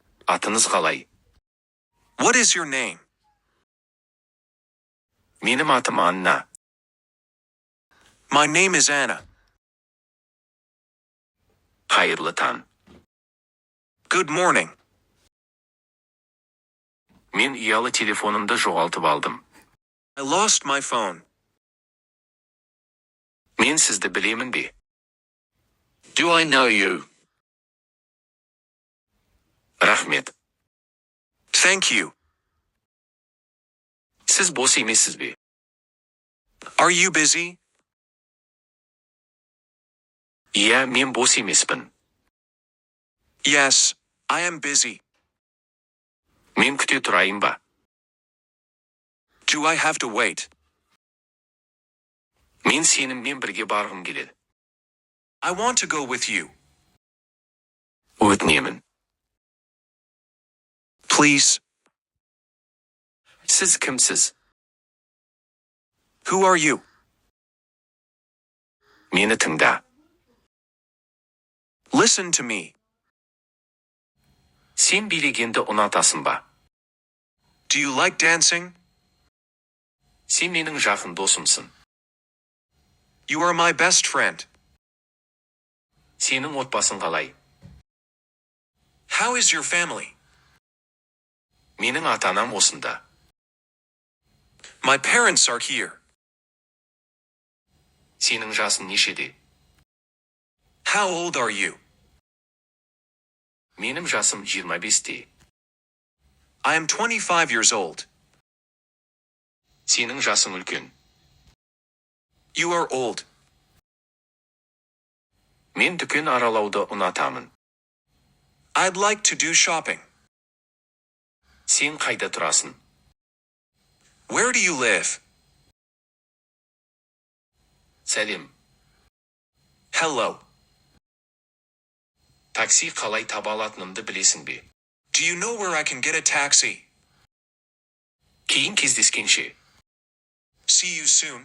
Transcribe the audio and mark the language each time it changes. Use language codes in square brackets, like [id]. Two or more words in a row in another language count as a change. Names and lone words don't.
[kk] Атыңыз қалай? [en] What is your name? [kk] Менің атым Анна. [en] My name is Anna. [kk] Қайырлы таң. [en] Good morning. [kk] Мен ұялы телефонымды жоғалтып алдым. [en] I lost my phone. [kk] Мен сізді білемін бе? [en] Do I know you? [kk] Рахмет. [en] Thank you. [kk] Сіз бос емессіз бе? [en] Are you busy? [kk] Иә, мен бос емеспін. [en] Yes, I am busy. [kk] Мен күте тұрайын ба? [en] Do I have to wait? [kk] Мен сеніммен бірге барғым келеді. [en] I want to go with you. [kk] Өтінемін. [en] Please. [kk] Сіз кімсіз? [en] Who are you? [kk] Мені тыңда. [en] Listen to me. [kk] Сен билегенді ұнатасың ба? [en] Do you like dancing? [kk] Сен менің жақын досымсың. [en] You are my best friend. [kk] Сенің отбасың қалай? [en] How is your family? [kk] Менің ата-анам осында. [en] My parents are here. [kk] Сенің жасың нешеде? [en] How old are you? [kk] Менің жасым 25-те. [en] I am 25 years old. [kk] Сенің жасың үлкен. [en] You are old. [kk] Мен дүкен аралауды ұнатамын. [en] I'd like to do shopping. [kk] Сен қайда тұрасың? [en] Where do you live? [kk] Сәлем. [en] Hello. [kk] Такси қалай таба алатынымды білесің бе? [en] Do you know where I can get a taxi? [kk] Кейін кездескенше. [en] See you soon.